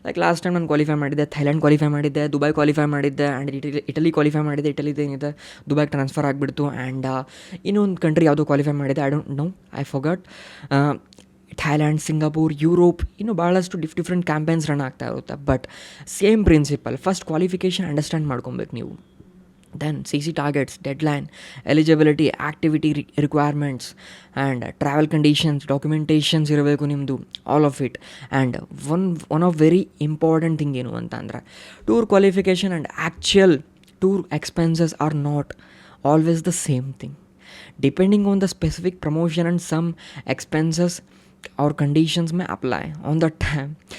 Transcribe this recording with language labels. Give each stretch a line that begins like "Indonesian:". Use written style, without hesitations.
Kannada: Last time ನಾನು qualify ಮಾಡಿದ್ದೆ, Thailand qualify ಮಾಡಿದ್ದೆ, ದುಬೈ ಕ್ವಾಲಿಫೈ ಮಾಡಿದ್ದೆ, ಆ್ಯಂಡ್ ಇಟಲಿ ಕ್ವಾಲಿಫೈ ಮಾಡಿದ್ದೆ. ಇಟಲಿದೇನಿದೆ ದುಬೈಗೆ ಟ್ರಾನ್ಸ್ಫರ್ ಆಗಿಬಿಡ್ತು. ಆ್ಯಂಡ್ ಇನ್ನೊಂದು ಕಂಟ್ರಿ ಯಾವುದೋ ಕ್ವಾಲಿಫೈ ಮಾಡಿದ್ದೆ,
English: I don't know, I forgot.
Kannada: Thailand, Singapore, Europe, ಇನ್ನೂ ಭಾಳಷ್ಟು ಡಿಫ್ರೆಂಟ್ ಕ್ಯಾಂಪೇನ್ಸ್ ರನ್ ಆಗ್ತಾ ಇರುತ್ತೆ.
English: but same principle,
Kannada: first qualification understand ಮಾಡ್ಕೊಬೇಕು ನೀವು.
English: Then CC targets, deadline, eligibility, activity requirements, and travel conditions, documentations
Kannada: ಇರಬೇಕು ನಿಮ್ಮದು,
English: all of it. And one of very important thing
Kannada: ಏನು ಅಂತಂದರೆ,
English: Tour qualification and actual tour expenses are not always the same thing. Depending on the specific promotion and some expenses ಅವ್ರ conditions may apply on the time.